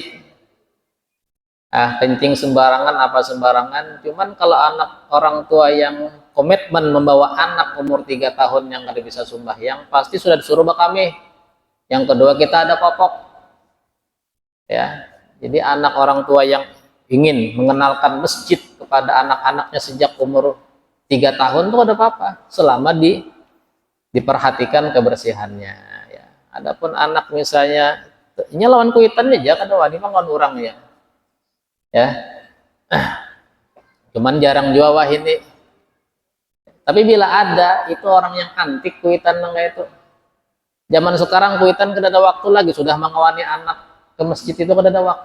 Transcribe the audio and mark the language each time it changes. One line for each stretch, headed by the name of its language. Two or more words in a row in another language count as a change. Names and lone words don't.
Indonesian: Kencing sembarangan apa sembarangan, cuman kalau anak orang tua yang komitmen membawa anak umur 3 tahun yang kada bisa sembahyang, pasti sudah disuruh bakami. Yang kedua, kita ada popok ya. Jadi anak orang tua yang ingin mengenalkan masjid kepada anak-anaknya sejak umur 3 tahun itu ada apa-apa, selama diperhatikan kebersihannya ya.
Banjar: Adapun anak misalnya ini lawan kuitannya aja kada wani mah orang ya, cuman jarang juga wah ini. Tapi bila ada itu orang yang antik kuitan nang itu Zaman sekarang kuitan kada ada waktu lagi, sudah mengawani anak ke masjid itu kada ada waktu.